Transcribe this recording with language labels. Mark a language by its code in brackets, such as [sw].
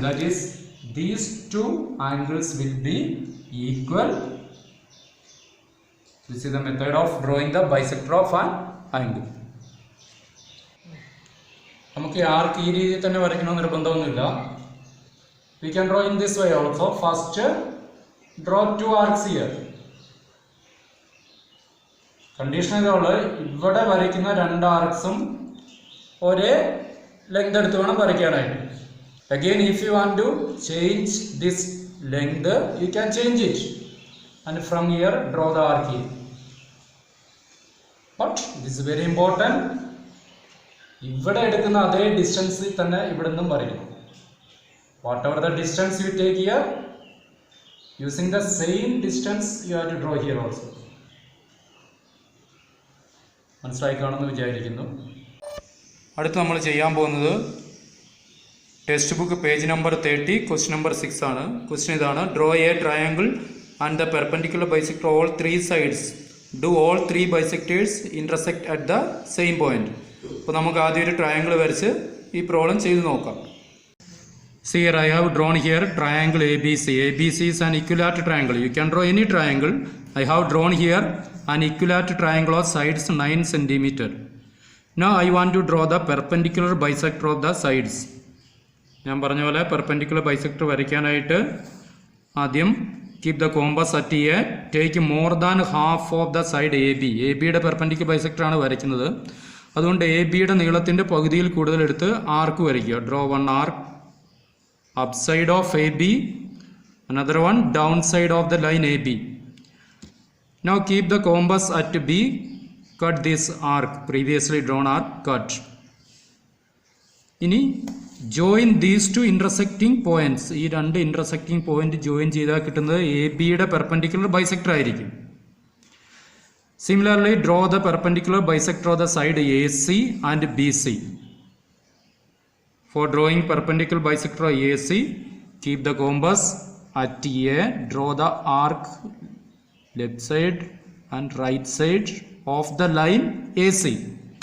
[en] That is, these two angles will be equal. This is the method of drawing the bisector of an angle. [ml] നമുക്ക് ആർക്ക് ഈ രീതിയിൽ തന്നെ വരയ്ക്കണമെന്ന് നിർബന്ധമൊന്നുമില്ല. [en] We can draw in this way also. First, draw two arcs here. [ml] Condition ഇതുള്ളത്, ഇവിടെ വരയ്ക്കുന്ന രണ്ട് ആർക്സും ഒരേ ലെങ്ത് എടുത്ത് വേണം വരയ്ക്കാനായിട്ട്. [en] Again, if you want to change this length, you can change it and from here draw the arc here. But this is very important. [ml] ഇവിടെ എടുക്കുന്ന അതേ ഡിസ്റ്റൻസിൽ തന്നെ ഇവിടെ നിന്നും വരയ്ക്കണം. [en] Whatever the distance you take here, using the same distance you have to draw here also. [ml] മനസ്സിലായി കാണുമെന്ന് വിചാരിക്കുന്നു. അടുത്ത് നമ്മൾ ചെയ്യാൻ പോകുന്നത് text book page number 30 question number 6 ആണ്. [en] Question ഇതാണ്: draw a triangle and the perpendicular bisector all three sides. Do all three bisectors intersect at the same point. [ml] അപ്പോൾ നമുക്ക് ആദ്യം ഒരു ട്രയാങ്കിൾ വരച്ച് ഈ പ്രോബ്ലം ചെയ്ത് നോക്കാം. [en] See here, I have drawn here triangle ABC. ABC is an equilateral triangle. You can draw any triangle. I have drawn here an equilateral triangle of sides 9 cm. Now I want to draw the perpendicular bisector of the sides. [ml] ഞാൻ പറഞ്ഞ പോലെ perpendicular bisector വരയ്ക്കാനായിട്ട് ആദ്യം [en] Keep the compass at A, take more than half of the side A B. [ml] A ബിയുടെ perpendicular ബൈസെക്ടറാണ് വരയ്ക്കുന്നത്. അതുകൊണ്ട് A ബിയുടെ നീളത്തിൻ്റെ പകുതിയിൽ കൂടുതൽ എടുത്ത് ആർക്ക് വരയ്ക്കുക. [en] Draw one arc up side of A B, another one down side of the line AB. Now keep the compass at B, cut this arc, previously drawn arc, cut. ഇനി join these two intersecting points. [ml] ഈ രണ്ട് intersecting point join ചെയ്താൽ കിട്ടുന്നത് A ബിയുടെ perpendicular bisector ആയിരിക്കും. [en] Similarly, draw the perpendicular bisector of the side AC and BC. For drawing perpendicular bisector of AC, keep the compass at A, draw the arc left side and right side of the line AC.